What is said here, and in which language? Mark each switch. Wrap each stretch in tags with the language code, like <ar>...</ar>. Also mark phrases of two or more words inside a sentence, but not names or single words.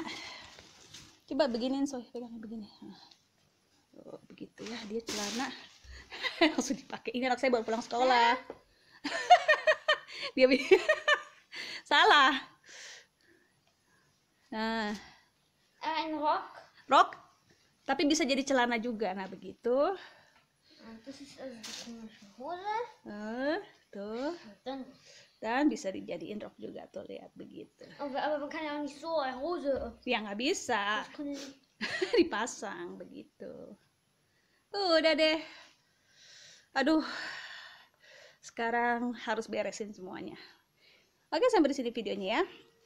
<id>Coba beginiin Zoe, pegang begini. Oh, begitu ya, dia celana langsung dipakai. Ini anak saya baru pulang sekolah. Dia salah. Nah,</id> <de>Ein Rock.</de> <id>Rok, tapi bisa jadi celana juga. Nah begitu.</id> <de>Das ist also die komische Hose.</de> <id>Tuh. Dann, Dan bisa dijadiin rok juga tuh, lihat begitu.</id> <de>aber man kann ja auch nicht so eine Hose.</de> <id>Ya nggak bisa.</id> <de>Das können Sie.</de> <id>Dipasang begitu. Udah deh. Aduh. Sekarang harus beresin semuanya. Oke, sampai di sini videonya ya.</id>